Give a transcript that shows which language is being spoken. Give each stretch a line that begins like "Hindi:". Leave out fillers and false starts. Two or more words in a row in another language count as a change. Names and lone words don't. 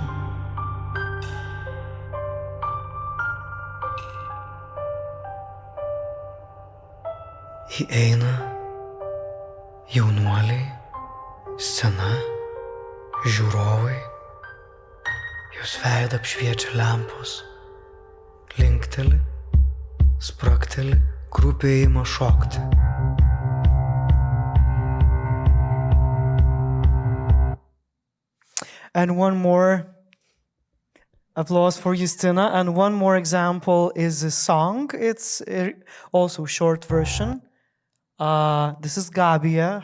Lithuanian: Įeina jaunuoliai, scena, žiūrovai, jos veidą apšviečia lempos, linkteli, sprakteli, grupė ima šokti.
English: And one more applause for Justina. And one more example is a song. It's also short version. This is Gabija.